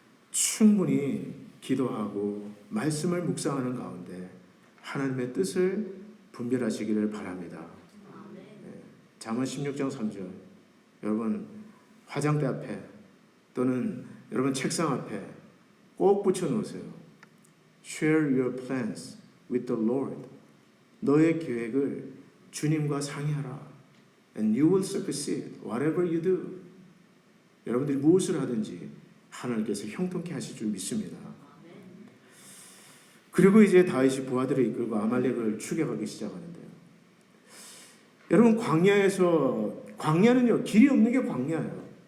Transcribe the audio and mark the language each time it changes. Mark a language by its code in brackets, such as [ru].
[ko] 충분히 기도하고 말씀을 묵상하는 가운데 하나님의 뜻을 분별하시기를 바랍니다. 잠언 16장 3절, 여러분 화장대 앞에 또는 여러분 책상 앞에 꼭 붙여놓으세요. [en] Share your plans with the Lord. [ko] 너의 계획을 주님과 상의하라. [en] And you will succeed whatever you do. [ko] 여러분들이 무엇을 하든지 하나님께서 형통케 하실 줄 믿습니다. 그리고 이제 다윗이 부하들을 이끌고 아말렉을 추격하기 시작하는데요. 여러분 광야는요 길이 없는 게 광야예요.